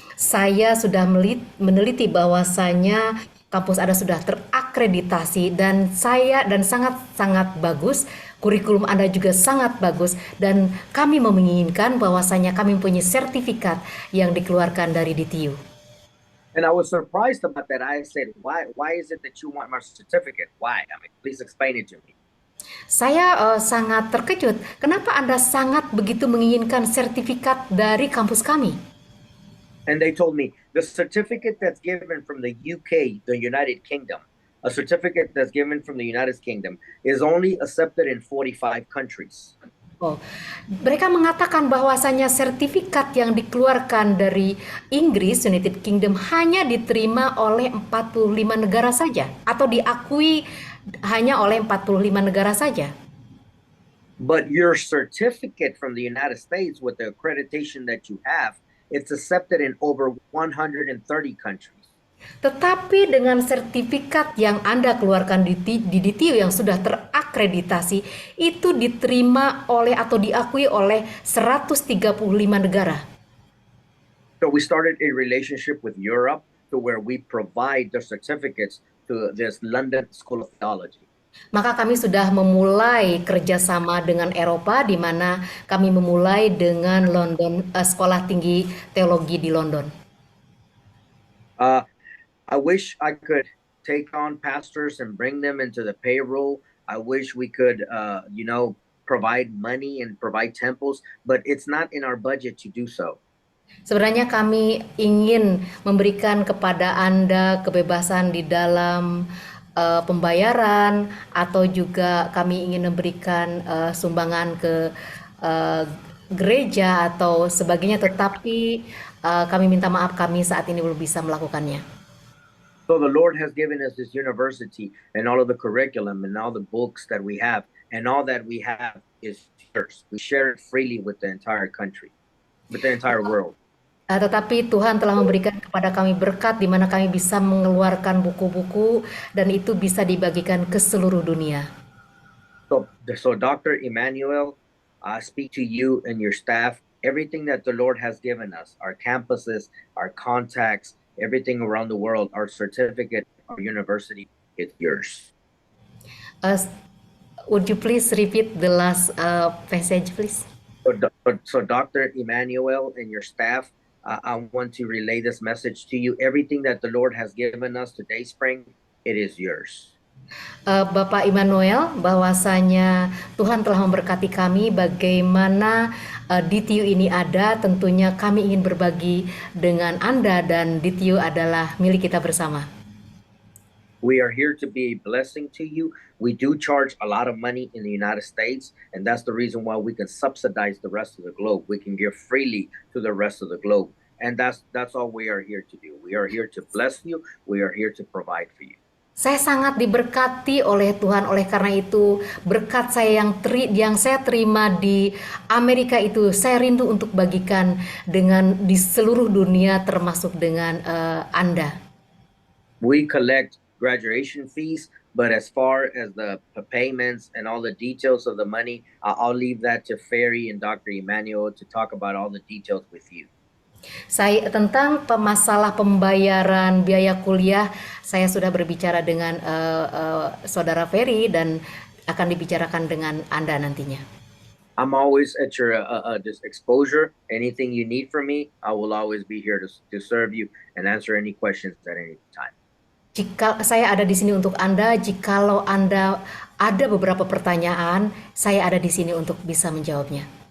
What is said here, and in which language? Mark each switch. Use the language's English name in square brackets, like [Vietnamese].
[Indonesian] Saya sudah meneliti bahwasanya kampus Anda sudah terakreditasi dan sangat bagus. Kurikulum Anda juga sangat bagus dan kami menginginkan bahwasanya kami mempunyai sertifikat yang dikeluarkan dari DTU. [English] And I was surprised about that. I said, why is it that you want my certificate? Why? I mean, please explain it to me. [Indonesian] Saya sangat terkejut. Kenapa Anda sangat begitu menginginkan sertifikat dari kampus kami? [English] And they told me the certificate that's given from the UK, the United Kingdom, a certificate that's given from the United Kingdom is only accepted in 45 countries. [Indonesian] Oh, mereka mengatakan bahwasanya sertifikat yang dikeluarkan dari Inggris, United Kingdom, hanya diterima oleh 45 negara saja atau diakui hanya oleh 45 negara saja. [English] But your certificate from the United States with the accreditation that you have, it's accepted in over 130 countries. [Indonesian] Tetapi dengan sertifikat yang Anda keluarkan di DTU yang sudah terakreditasi, itu diterima oleh atau diakui oleh 135 negara. [English] So we started a relationship with Europe to where we provide the certificates to this London School of Theology. [Indonesian] Maka kami sudah memulai kerjasama dengan Eropa, di mana kami memulai dengan London, Sekolah Tinggi Teologi di London. [English] I wish I could take on pastors and bring them into the payroll. I wish we could, provide money and provide temples, but it's not in our budget to do so. [Indonesian] Sebenarnya kami ingin memberikan kepada Anda kebebasan di dalam pembayaran, atau juga kami ingin memberikan sumbangan ke gereja atau sebagainya, tetapi kami minta maaf, kami saat ini belum bisa melakukannya. [English] So the Lord has given us this university and all of the curriculum and all the books that we have, and all that we have is yours. We share it freely with the entire country, with the entire world. [Indonesian] Tetapi Tuhan telah memberikan kepada kami berkat di mana kami bisa mengeluarkan buku-buku dan itu bisa dibagikan ke seluruh dunia. [English] So Dr. Emmanuel, I speak to you and your staff. Everything that the Lord has given us, our campuses, our contacts, everything around the world, our certificate, our university, it's yours. Would you please repeat the last passage, please? So Dr. Emmanuel and your staff, I want to relay this message to you. Everything that the Lord has given us today, Spring, it is yours. [Indonesian] Bapak Immanuel, bahwasanya Tuhan telah memberkati kami, bagaimana DTU ini ada, tentunya kami ingin berbagi dengan Anda dan DTU adalah milik kita bersama. [English] We are here to be a blessing to you. We do charge a lot of money in the United States, and that's the reason why we can subsidize the rest of the globe. We can give freely to the rest of the globe, and that's all we are here to do. We are here to bless you. We are here to provide for you. [Indonesian] Saya sangat diberkati oleh Tuhan, oleh karena itu berkat saya yang saya terima di Amerika itu saya rindu untuk bagikan dengan di seluruh dunia, termasuk dengan Anda. [English] We collect graduation fees, but as far as the payments and all the details of the money, I'll leave that to Ferry and Dr. Emmanuel to talk about all the details with you. [Indonesian] Saya tentang masalah pembayaran biaya kuliah, saya sudah berbicara dengan Saudara Ferry dan akan dibicarakan dengan Anda nantinya. [English] I'm always at your this exposure. Anything you need from me, I will always be here to serve you and answer any questions at any time. [Indonesian] Jika saya ada di sini untuk Anda, jikalau Anda ada beberapa pertanyaan, saya ada di sini untuk bisa menjawabnya.